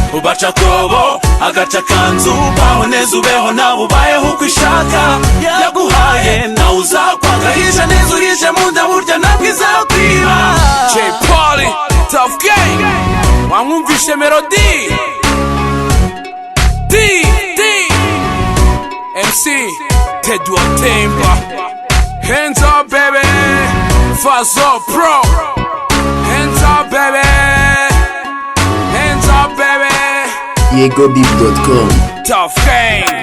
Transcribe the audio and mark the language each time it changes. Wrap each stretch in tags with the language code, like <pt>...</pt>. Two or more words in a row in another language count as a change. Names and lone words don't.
<rw>Ubaca akobo, agaca akanzu, baho neza ubeho nawe ubayeho uko ishaka. Yaguhaye, nawe uzakwagahisha neza uhishe mu nda, burya ntabwo izakwiba. Jay Polly, Tough Gang, wamwumvishe melody? D, D. M C, Ted Watemba.</rw> <en>Hands up, baby. Fazo Pro. Hands up, baby. Hands up, baby.</en> <rw>Diego deep dot com. Tough Gang.</rw>